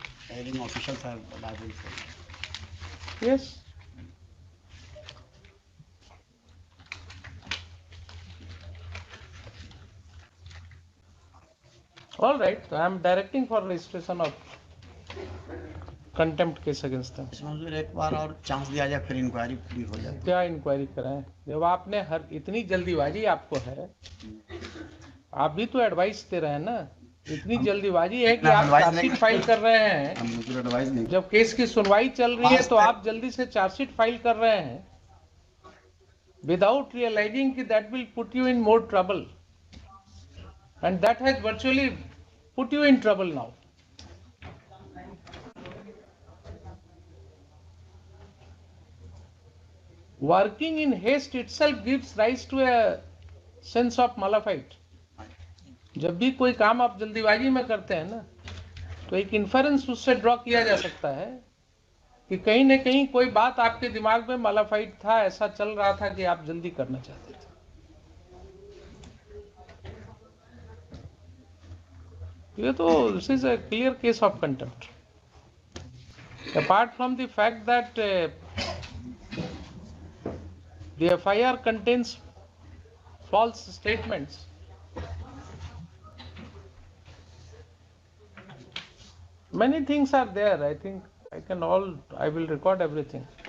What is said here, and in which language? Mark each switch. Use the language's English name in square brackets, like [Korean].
[English] Hearing officials are liable for it. Yes. All right, so I am directing for registration of contempt case against them. [Hindi] इसमें मुझे एक बार और chance दिया जाए, फिर इंक्वायरी पूरी हो जाए। क्या इंक्वायरी कराएं? जब आपने हर इतनी जल्दीबाजी आपको है, आप भी तो एडवाइस दे रहे हैं ना, इतनी जल्दीबाजी है कि आप [English] advice [Hindi] चार्जशीट नहीं- फाइल कर रहे हैं। हम मुझे एडवाइस नहीं। जब केस की सुनवाई चल रही है आज तो तक- आप जल्दी से चार्जशीट फाइल कर रहे हैं [English] without realizing कि that will put you in more trouble, and that has virtually put you in trouble now. Working in haste itself gives rise to a sense of malafide. [Hindi] जब भी कोई काम आप जल्दीबाजी में करते हैं ना, तो एक इन्फरेंस उससे ड्रॉ किया जा सकता है कि कहीं न कहीं कोई बात आपके दिमाग में मालाफाइड था, ऐसा चल रहा था कि आप जल्दी करना चाहते थे। ये तो [English] This is a clear case of contempt. Apart from the fact that the FIR contains false statements, many things are there. I think I will record everything.